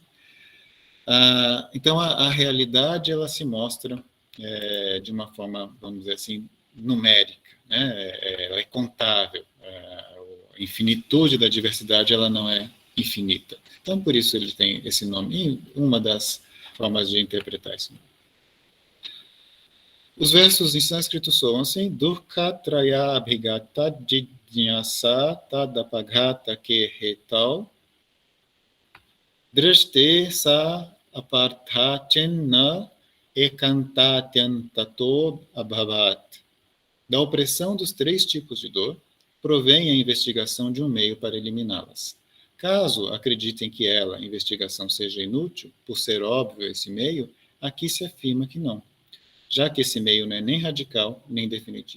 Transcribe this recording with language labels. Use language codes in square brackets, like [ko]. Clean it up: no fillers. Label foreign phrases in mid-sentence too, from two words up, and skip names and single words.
[pt] Então a realidade ela se mostra de uma forma, vamos dizer assim, numérica, né? Ela é contável. A infinitude da diversidade ela não é infinita. Então, por isso ele tem esse nome, e uma das formas de interpretar isso. Os versos em sânscrito soam assim: [sa] दुःख त्रय अभिघात जिज्ञासा तदपघातके हेतौ दृष्टे सा अपार्था चेन्न एकान्तात्यन्ततः अभावात्. [pt] Da opressão dos 3 tipos de dor, provém a investigação de um meio para eliminá-las. Caso acreditem que a investigação, seja inútil, por ser óbvio esse meio, aqui se afirma que não, já que esse meio não é nem radical, nem definitivo.